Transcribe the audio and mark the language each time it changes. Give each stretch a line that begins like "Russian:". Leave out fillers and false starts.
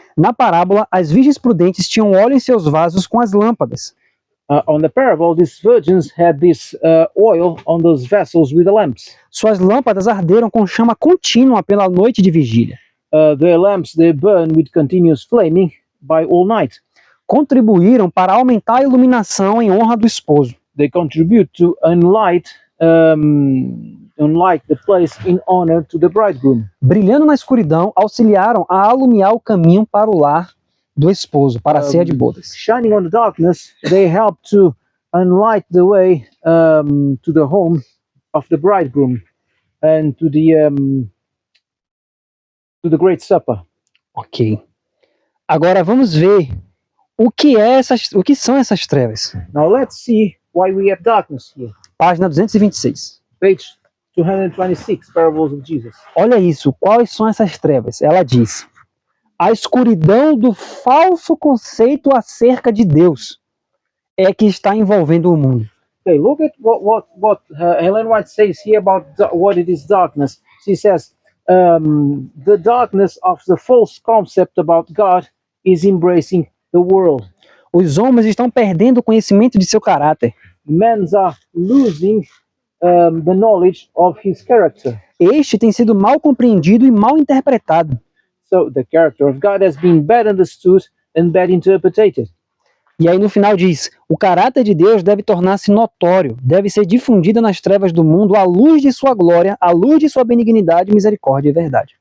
Portuguese: Na parábola, as virgens prudentes tinham óleo em seus vasos com as lâmpadas.
English: On the parable, these virgins had this oil on those vessels with the lamps.
Portuguese: Suas lâmpadas arderam com chama contínua pela noite de vigília.
English: Their lamps, they burn with continuous flaming by all night.
Portuguese: Contribuíram para aumentar a iluminação em honra do esposo.
English: They contribute to unlight the place in honor to the bridegroom.
Portuguese: Brilhando na escuridão, auxiliaram a alumiar o caminho para o lar do esposo, para a ceia de bodas.
English: Shining on the darkness, they help to unlight the way to the home of the bridegroom and to the great supper. Ok.
Portuguese: Agora vamos ver o que são essas trevas.
English: Now let's see why we have darkness here.
Portuguese: Página 226.
English: Page 226, Parables of Jesus.
Portuguese: Olha isso, quais são essas trevas? Ela diz: a escuridão do falso conceito acerca de Deus é que está envolvendo o mundo.
English: Okay, look at what Ellen White says here about what it is darkness. She says, the darkness of the false concept about God is embracing the world.
Portuguese: Os homens estão perdendo o conhecimento de seu caráter.
English: Men are losing the knowledge of his character.
Portuguese: Este tem sido mal compreendido e mal interpretado.
English: So the character of God has been bad understood and bad interpreted.
Portuguese: E aí no final diz, o caráter de Deus deve tornar-se notório, deve ser difundida nas trevas do mundo à luz de sua glória, à luz de sua benignidade, misericórdia e verdade.